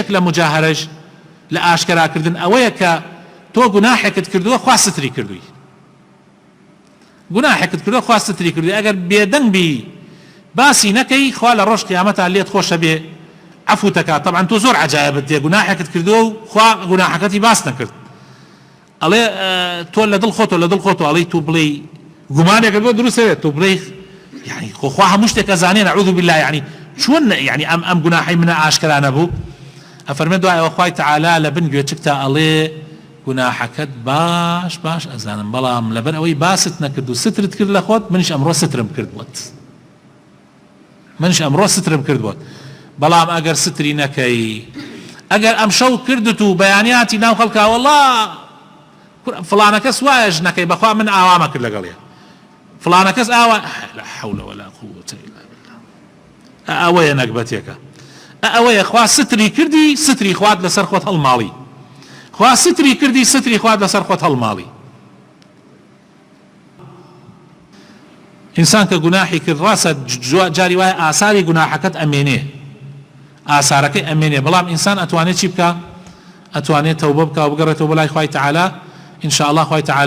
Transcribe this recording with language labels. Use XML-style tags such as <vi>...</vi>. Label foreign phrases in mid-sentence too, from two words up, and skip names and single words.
<ckb>لە مجاهرەش لە ئاشکراکردن ئەوەیە کە تۆ گوناحێکت کردووە خوا ستری کردووی گوناحێکت کردووە خوا ستری کردووی ئەگەر بێدەنگ بی باسی نەکەی خوا لە ڕۆژ قیامەتە لێت خۆشە بێ عفو تەکات طبعا تۆ زۆر عەجایبت دێ گوناحێکت کردووە و خوا گوناحەکەتی باس نەکرد ئەڵێ تۆ لە دڵ خۆتۆ ئەڵێی تو بڵێ گومانێکت بۆ دروستەوێت تۆ بڵێ يعني خوا هەموو شتێک ئەزانێ</ckb> <ar>نەعوذ بالله</ar> <ckb>يعني چۆن يعني ئەم گوناحەی منە ئاشکرا نەبوو ئەفەرمێ دوایەوە خوای تەعالا لە بن گوێچکتا ئەڵێ گوناحەکەت باش باش ئەزانم بەڵام لەبەر ئەوەی باست نەکرد و سترت کرد لە خۆت منیش ئەمڕۆ سترم کردووەت بەڵام ئەگەر ستری نەکەی ئەگەر ئەم شەو کردت و بەیانیاتی ناو خەڵکا وەڵڵا فڵانە کەس وایە ژنەکەی بەخوا من ئاوامە کرد لەگەڵێ فڵانە کەس ئاوا</ckb> <ar>لا حول ولا قوة إلا بالله</ar> <ckb>ئەوەیە نەکبەتێکە ئەوەیە خوا ستری کردی ستری خوات لەسەر خۆت هەڵماڵی خوا ستری کردی ستری خوات لەسەر خۆت هەڵماڵی ئینسان کە گوناحی کرد ڕاستە جاری وایە ئاساری گوناحەکەت ئەمێنێ ئاسارەکەی ئەمێنێ بەڵام ئینسان ئەتوانێت چی بکە ئەتوانێت تەوبە بکە و بگەڕێتەوە بەلای خوای تەعالا</ckb> <ar>ئین شاء الله</ar> <ckb>خوای تەعالا</ckb>